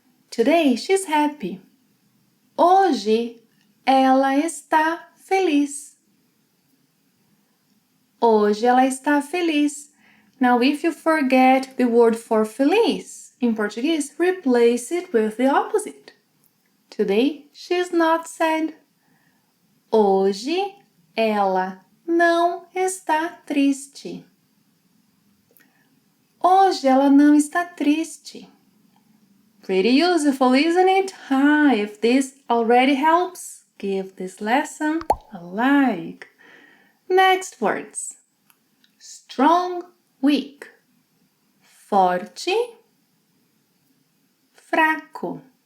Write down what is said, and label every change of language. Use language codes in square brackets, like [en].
[en] Today she's happy. [pt] Hoje ela está feliz. Hoje ela está feliz. [en] Now, if you forget the word for feliz in Portuguese, replace it with the opposite. Today she's not sad. [pt] Hoje ela não está triste. Hoje ela não está triste. [en] Pretty useful, isn't it? If this already helps, give this lesson a like. Next words. Strong, weak. [pt] Forte, fraco.